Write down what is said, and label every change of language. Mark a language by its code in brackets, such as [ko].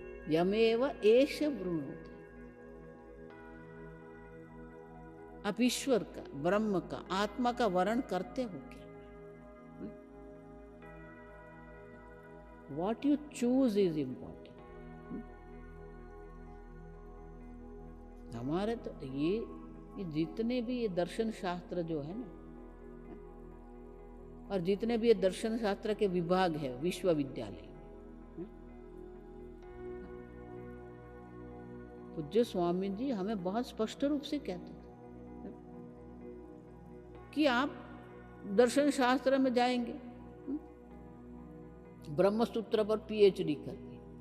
[sa] यमेव एष वृणुते। [hi] आप ईश्वर का, ब्रह्म का, आत्मा का वर्ण करते हो क्या? [en] What you choose is important. [hi] हमारे तो ये जितने भी ये दर्शन शास्त्र जो है ना, और जितने भी ये दर्शन शास्त्र के विभाग है विश्वविद्यालय, पूज्य स्वामी जी हमें बहुत स्पष्ट रूप से कहते थे कि आप दर्शन शास्त्र में जाएंगे, ब्रह्मसूत्र पर PhD करके।